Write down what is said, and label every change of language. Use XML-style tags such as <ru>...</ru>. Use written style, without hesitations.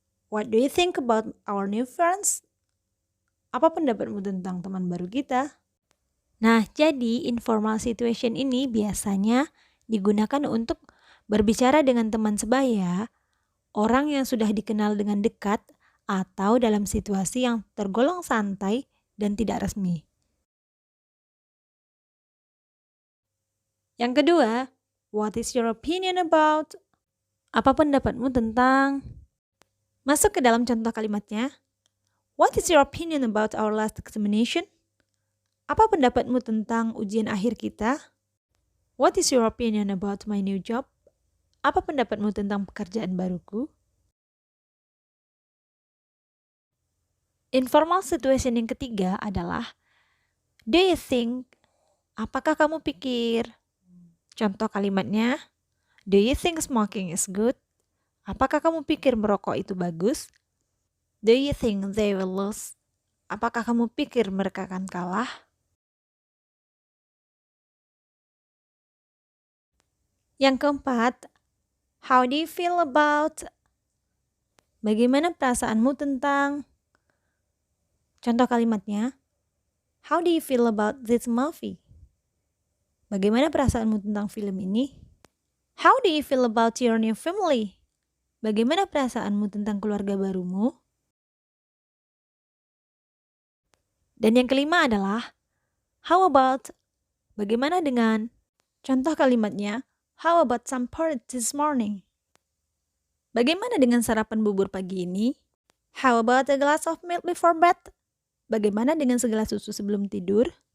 <en>What do you think about our new friends?</en> <id>Apa pendapatmu tentang teman baru kita? Nah, jadi informal situation ini biasanya digunakan untuk berbicara dengan teman sebaya, orang yang sudah dikenal dengan dekat, atau dalam situasi yang tergolong santai dan tidak resmi. Yang kedua,</id> <en>what is your opinion about?</en> <id>Apa pendapatmu tentang? Masuk ke dalam contoh kalimatnya.</id> <en>What is your opinion about our last examination?</en> <id>Apa pendapatmu tentang ujian akhir kita?</id> <en>What is your opinion about my new job?</en> <id>Apa pendapatmu tentang pekerjaan baruku? Informal situation yang ketiga adalah,</id> <en>do you think?</en> <id>Apakah kamu pikir? Contoh kalimatnya,</id> <en>do you think smoking is good?</en> <id>Apakah kamu pikir merokok itu bagus?</id> <en>Do you think they will lose?</en> <id>Apakah kamu pikir mereka akan kalah? Yang keempat,</id> <en>how do you feel about?</en> <id>Bagaimana perasaanmu tentang? Contoh kalimatnya,</id> <en>how do you feel about this movie?</en> <id>Bagaimana perasaanmu tentang film ini?</id> <en>How do you feel about your new family?</en> <id>Bagaimana perasaanmu tentang keluarga barumu? Dan yang kelima adalah,</id> <en>how about?</en> <id>Bagaimana dengan? Contoh kalimatnya,</id> <en>how about some porridge this morning?</en> <id>Bagaimana dengan sarapan bubur pagi ini?</id> <en>How about a glass of milk before bed?</en> <id>Bagaimana dengan segelas susu sebelum tidur?</id>